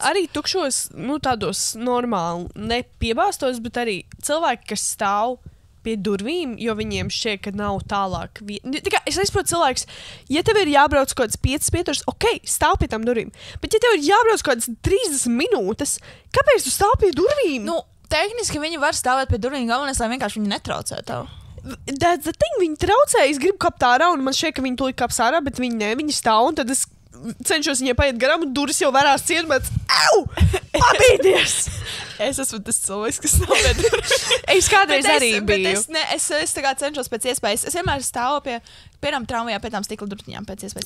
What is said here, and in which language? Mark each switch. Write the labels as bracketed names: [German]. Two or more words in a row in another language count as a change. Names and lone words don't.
[Latvian] Arī tukšos, tādos normāli, ne piebāstos, bet arī cilvēki, kas stāv pie durvīm, jo viņiem šķiet, ka nav tālāk. Es nesaprotu, cilvēks, ja tev ir jābrauc kaut kāds 5 pieturs, ok, stāv pie tām durvīm. Bet ja tev ir jābrauc kaut kāds 30 minūtes, kāpēc tu stāv pie durvīm? Nu, tehniski viņi var stāvēt pie durvīm, galvenais, lai vienkārši viņi netraucē tev. [English] That's the thing, [Latvian] viņi traucē, es gribu kāpt ārā, un man šķiet, ka viņi tūlīt kāps ārā, bet viņi ne, viņi stāv, un tad es cenšos viņai paiet garām, un durvis jau varās ciet, bet au! Pabīdies! Es esmu tas cilvēks, kas nav pie durvīm. Es kādreiz arī biju. Es tā kā cenšos pēc iespējas. Es vienmēr stāvu piemēram, tramvajā, pie tām stikla durtiņām pēc iespējas.